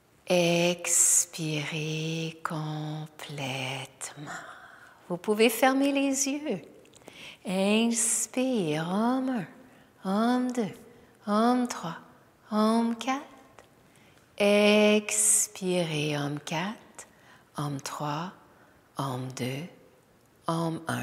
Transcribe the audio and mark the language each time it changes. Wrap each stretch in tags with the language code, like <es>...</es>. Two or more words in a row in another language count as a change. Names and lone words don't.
<fr>Expirez complètement. Vous pouvez fermer les yeux. Inspire, Om 1, Om 2, Om 3, Om 4. Expirez, Om 4, Om 3, Om 2, Om 1.</fr>